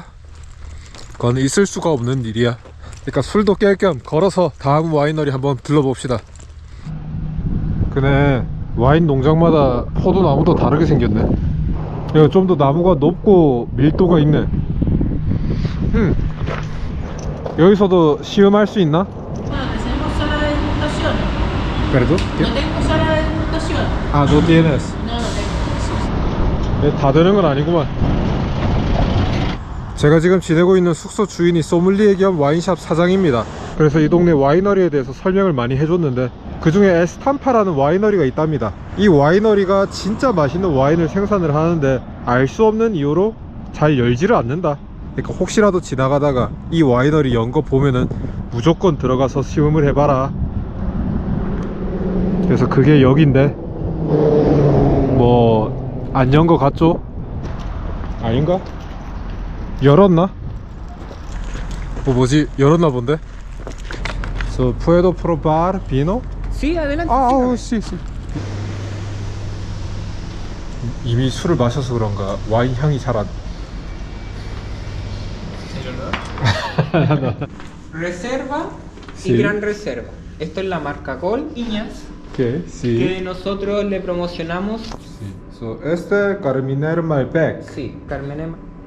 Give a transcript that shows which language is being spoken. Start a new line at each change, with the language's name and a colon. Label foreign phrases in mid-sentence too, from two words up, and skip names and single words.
Korean: 그건 있을 수가 없는 일이야. 그러니까 술도 깰 겸 걸어서 다음 와이너리 한번 들러봅시다. 그네, 와인 농장마다 포도나무도 다르게 생겼네. 이거 좀 더 나무가 높고 밀도가 있네. 여기서도 시음할 수 있나?
Spanish: Tenemos sala de degustación.
Korean: 그래도?
Spanish: No tengo sala de degustación. 아, no tienes. No, no tengo.
Korean: 네, 다 되는 건 아니구만. 제가 지금 지내고 있는 숙소 주인이 소믈리에 겸 와인샵 사장입니다. 그래서 이 동네 와이너리에 대해서 설명을 많이 해줬는데 그 중에 에스탐파라는 와이너리가 있답니다. 이 와이너리가 진짜 맛있는 와인을 생산을 하는데 알 수 없는 이유로 잘 열지를 않는다. 그러니까 혹시라도 지나가다가 이 와이너리 연 거 보면은 무조건 들어가서 시음을 해봐라. 그래서 그게 여긴데 뭐 안 연 거 같죠? 아닌가? 열었나? 뭐지? 열었나 본데?
Spanish: So, ¿puedo probar vino? Sí, adelante.
Korean: 아,
Spanish: sígame. sí, sí.
Korean: 이미 술을 마셔서 그런가 와인 향이 잘 안.
Spanish: Reserva Sí. y Gran Reserva. Esto es la marca Gol Iñas, ¿Qué? Sí. que nosotros le promocionamos. Sí. So, este Carminer Malbec. Sí, Carmen Emma.